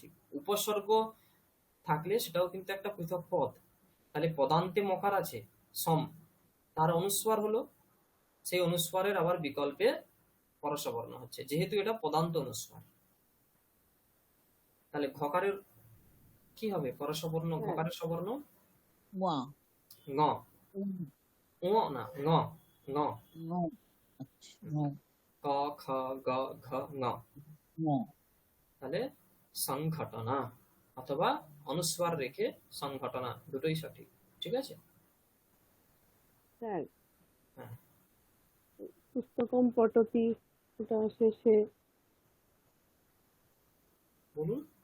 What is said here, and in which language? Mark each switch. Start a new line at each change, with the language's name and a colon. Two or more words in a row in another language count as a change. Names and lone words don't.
Bangla: উপসর্গ থাকলে সেটাও কিন্তু একটা পৃথক পদ, তাহলে পদান্তে মকার আছে সম, তার অনুস্বার হলো, সেই অনুস্বারের আবার বিকল্পে পরশবর্ণ হচ্ছে, যেহেতু এটা পদান্ত অনুস্বার। তাহলে ঘকারের কি হবে? পরশবর্ণ, ঘকারের সবর্ণ ওয়া। ঙ, ও না ঙ, ঙ, ঙ। আচ্ছা, ঙ। ক খ গ ঘ ঙ। ঙ। তাহলে সংঘটনা অথবা অনুস্বার রেখে সংঘটনা, দুটোই সঠিক। ঠিক আছে? স্যার হ্যাঁ,
Sanskrit: পুস্তকম পঠতি,
Bangla: ওটা শেষে বলুন।